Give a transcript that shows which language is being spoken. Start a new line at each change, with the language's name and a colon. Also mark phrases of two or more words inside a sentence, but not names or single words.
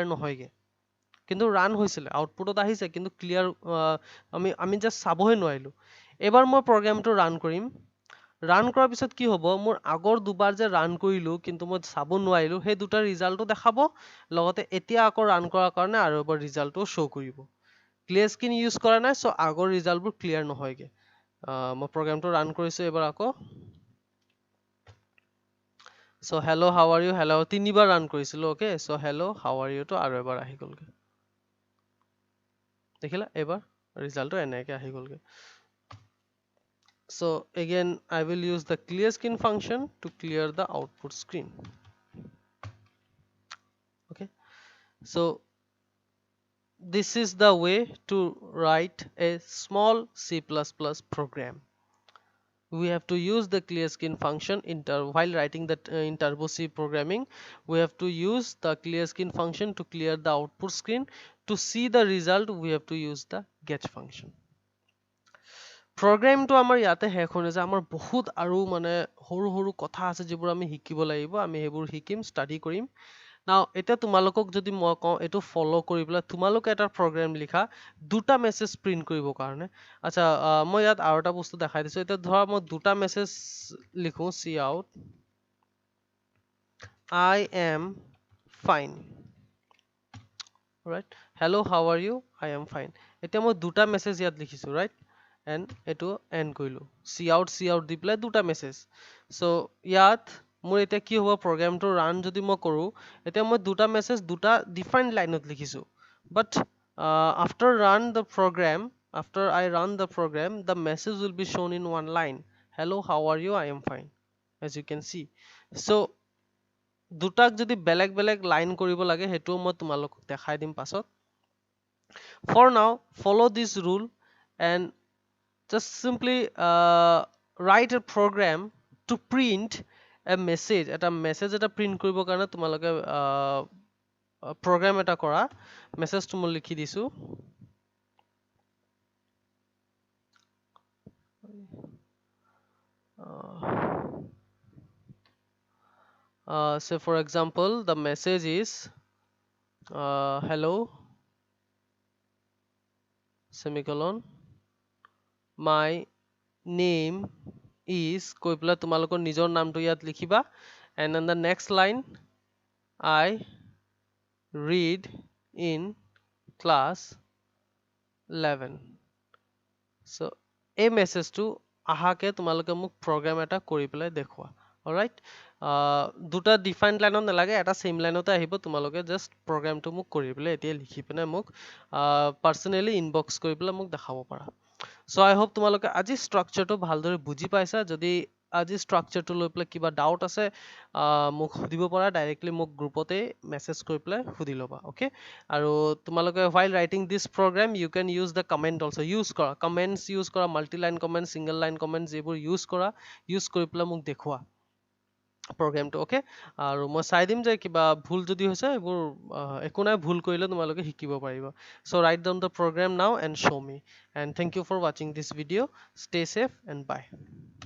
Assamese: নহয়গে কিন্তু ৰান হৈছিলে আউটপুটত আহিছে কিন্তু ক্লিয়াৰ আমি জাস্ট চাবহে নোৱাৰিলো এবাৰ মই প্ৰগ্ৰামটো ৰান কৰিম ৰান কৰাৰ পিছত কি হ'ব মোৰ আগৰ দুবাৰ যে ৰান কৰিলো কিন্তু মই চাব নোৱাৰিলো সেই দুটা ৰিজাল্টটো দেখাব লগতে এতিয়া আকৌ ৰান কৰাৰ কাৰণে আৰু এবাৰ ৰিজাল্টটো শ্ব' কৰিব
English: clear screen use
Assamese: কৰা নাই সো আগৰ ৰিজাল্টবোৰ ক্লিয়াৰ নহয়গে মই প্ৰগ্ৰামটো ৰান কৰিছো এবাৰ আকৌ
English: so hello how are you hello'
Assamese: তিনিবাৰ ৰান কৰিছিলো ওকে
English: so hello how are you
Assamese: টো আৰু এবাৰ আহি গ'লগে দেখিলা এবাৰ ৰিজাল্টটো এনেকে আহি গ'লগে
English: So again I will use the clear screen function to clear the output screen. Okay, so this is the way to write a small C++ program. We have to use the clear screen function while writing that in Turbo C programming. We have to use the clear screen function to clear the output screen. To see the result we have to use the get function. Program to
Assamese: আমাৰ ইয়াতে শেষ হৈ নাযায়, আমাৰ বহুত আৰু মানে সৰু সৰু কথা আছে যিবোৰ আমি শিকিব লাগিব, আমি সেইবোৰ শিকিম, ষ্টাডি কৰিম। নাও এতিয়া তোমালোকক যদি মই কওঁ এইটো ফলো কৰি পেলাই তোমালোকে এটা প্ৰগ্ৰাম লিখা দুটা মেছেজ প্ৰিন্ট কৰিব কাৰণে। আচ্ছা মই ইয়াত আৰু এটা বস্তু দেখাই দিছো। এতিয়া ধৰা মই দুটা মেছেজ লিখো cout
English: I am fine, right? Hello, how are you? I am fine.
Assamese: এতিয়া মই দুটা মেছেজ ইয়াত লিখিছো, right? And এটো end কৰিলো cout দি পেলাই দুটা মেছেজ। so ইয়াত মোৰ এতিয়া কি হ'ব, প্ৰগ্ৰামটো ৰান যদি মই কৰো এতিয়া মই দুটা মেছেজ দুটা ডিফাৰেন্ট লাইনত লিখিছো।
English: but after I run the program the message will be shown in one line, hello how are you, I am fine, as you can see.
Assamese: so দুটাক যদি বেলেগ বেলেগ লাইন কৰিব লাগে হেটো মই তোমালোকক দেখাই দিম পাছত।
English: for now follow this rule and just simply write a program to print a message,
Assamese: এটা মেছেজ এটা প্ৰিন্ট কৰিব কাৰণে তোমালোকে program এটা কৰা। মেছেজটো মই লিখি দিছো
English: say for example the message is hello semicolon my name is
Assamese: কৈ পেলাই তোমালোকৰ নিজৰ নামটো ইয়াত লিখিবা।
English: and then the next line I read in class 11.
Assamese: so এই মেছেজটো আহাকে তোমালোকে মোক প্ৰগ্ৰাম এটা কৰি পেলাই দেখুৱা। অলৰাইট, দুটা ডিফাৰেন্ট লাইনত নালাগে, এটা সেম লাইনতে আহিব। তোমালোকে জাস্ট প্ৰগ্ৰামটো মোক কৰি পেলাই এতিয়া লিখি পেলাই মোক পাৰ্সোনেলি ইনবক্স কৰি পেলাই মোক দেখাব পাৰা।
English: so I hope
Assamese: তোমালোকে আজি ষ্ট্ৰাকচাৰটো ভালদৰে বুজি পাইছা। যদি আজি ষ্ট্ৰাকচাৰটো লৈ পেলাই কিবা ডাউট আছে মোক সুধিব পাৰা, ডাইৰেক্টলি মোক গ্ৰুপতে মেছেজ কৰি পেলাই সুধি ল'বা। ওকে, আৰু তোমালোকে
English: while writing this program you can use the comment also,
Assamese: use কৰা
English: comments, use
Assamese: কৰা
English: multi line comment, single line comments,
Assamese: এইবোৰ ইউজ কৰি পেলাই মোক দেখুৱা প্ৰগ্ৰামটো। ওকে, আৰু মই চাই দিম যে কিবা ভুল যদি হৈছে এইবোৰ একো নাই, ভুল কৰিলে তোমালোকে শিকিব পাৰিবা।
English: so write down the program now and show me, and thank you for watching this video. Stay safe and bye.